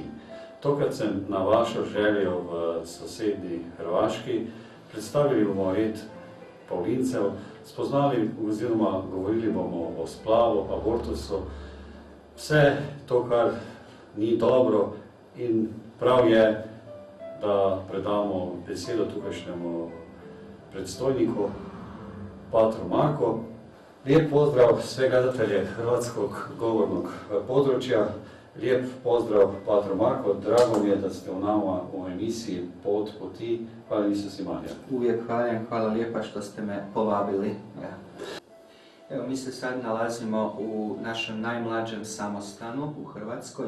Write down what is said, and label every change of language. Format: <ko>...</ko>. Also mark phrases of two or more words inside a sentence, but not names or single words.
<sl>Tokrat sem na vašo željo v sosednji Hrvaški predstavili bomo red Pavlincev, spoznali oziroma govorili bomo o splavu, abortusu, vse to, kar ni dobro, in prav je, da predamo besedo tukajšnjemu predstojniku, patru Marku.</sl> <hr>Lijep pozdrav sve gledatelje hrvatskog govornog područja. Lijep pozdrav patru Marko. Drago mi je da ste u nama u emisiji Pot poti. Hvala Isus i Marija. Uvijek hvala lijepa što ste me povabili. Evo, mi se sad nalazimo u našem najmlađem samostanu u Hrvatskoj.</hr>